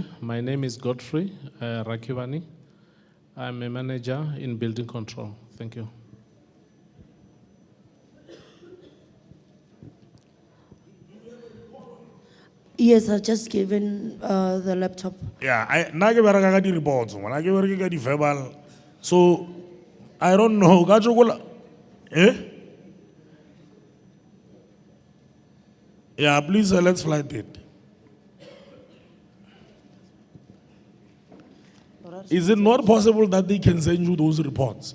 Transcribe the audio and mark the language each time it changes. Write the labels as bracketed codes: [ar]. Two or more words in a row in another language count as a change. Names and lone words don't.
[en] My name is Godfrey Rakivani. I'm a manager in building control. Thank you. Yes, I've just given the laptop. Yeah, [nso] na ke bereka ka di-reports, ngwana ke bereke ka di-verbal. [en] So, I don't know, [nso] ka tsokola- [en] eh? Yeah, please, let's flight it. Is it not possible that they can send you those reports?